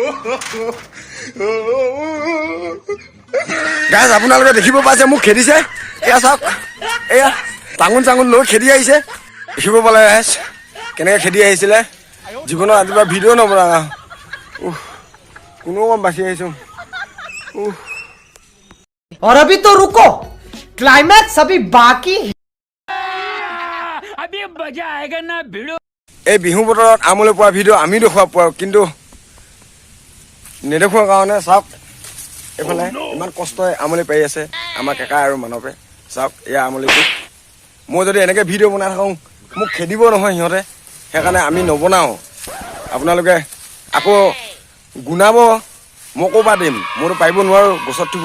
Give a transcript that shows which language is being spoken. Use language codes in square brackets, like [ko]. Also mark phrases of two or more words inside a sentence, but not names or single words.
[as] গাইজ আপোনালোকে দেখিব পাইছে মোক খেদিছে এয়া চাওক এয়া টাঙোন লৈ খেদি আহিছে দেখিব পালে গাইজ কেনেকৈ খেদি আহিছিলে জীৱনত আজিৰপৰা ভিডিঅ' নবনা কোনো কম বাচি আহিছোঁ [hi] और अभी तो रुको क्लाइमैक्स अभी बाकी है अभी मजा आएगा ना भिड़ो [as] এই বিহু বতৰত আমলৈ পোৱা ভিডিঅ' আমি দেখুৱাব পাৰোঁ কিন্তু নেদেখুৱাৰ কাৰণে চাওক এইফালে ইমান কষ্টই আমলি পাৰি আছে আমাৰ কেকা আৰু মানৱে চাওক এয়া আমলিটো মই যদি এনেকৈ ভিডিঅ' বনাই থাকোঁ মোক খেদিব নহয় সিহঁতে সেইকাৰণে আমি নবনাওঁ আপোনালোকে আকৌ গুণাব মই ক'ৰ পৰা দিম মইতো পাৰিব নোৱাৰোঁ গছত থিব